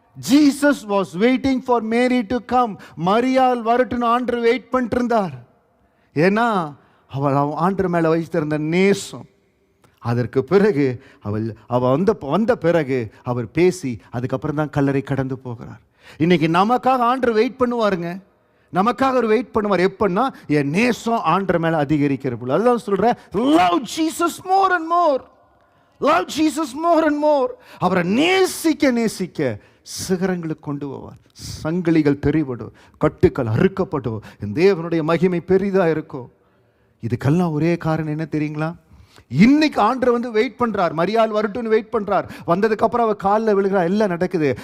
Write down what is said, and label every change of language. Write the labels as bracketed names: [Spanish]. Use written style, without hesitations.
[English] Jesus was waiting for Mary to come. [Tamil] மரியாள் வரட்டுன்னு ஆண்டவர் wait பண்ணிட்டு இருந்தார். ஏன்னா அவள் ஆண்டவர் மேலே வைத்திருந்த நேசம். அதற்கு பிறகு அவள் வந்த பிறகு அவர் பேசி அதுக்கப்புறம் தான் கல்லறை கடந்து போகிறார். இன்னைக்கு நமக்காக ஆண்டவர் வெயிட் பண்ணுவாருங்க. நமக்காக அவர் வெயிட் பண்ணுவார். எப்படின்னா, என் நேசம் ஆண்டவர் மேலே அதிகரிக்கிற போல. அதுதான் சொல்கிறேன், [English] love Jesus more and more. Love Jesus more and more. [Tamil] அவரை நேசிக்க நேசிக்க சிகரங்களுக்கு கொண்டு போவார். சங்கிலிகள் தெரிவிடும், கட்டுக்கள் அறுக்கப்படும், தேவனுடைய மகிமை பெரிதாக இருக்கும். இதுக்கெல்லாம் ஒரே காரணம் என்ன தெரியுங்களா? இன்னைக்கு ஆண்டவர் வந்து வெயிட் பண்றார். மரியாள் வரட்டும்னு வெயிட் பண்றார். வந்ததுக்கு அப்புறம் அவ காலில் விழுகிறார். எல்லாம் நடக்குது.